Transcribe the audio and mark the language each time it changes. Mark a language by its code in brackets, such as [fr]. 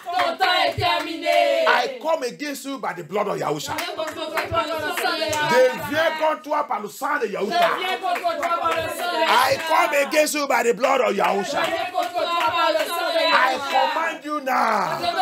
[en] I come against you by the blood of Yahusha. [fr] Je viens contre toi par le sang de Yahusha. [en] I come against you by the blood of Yahusha. I command you now.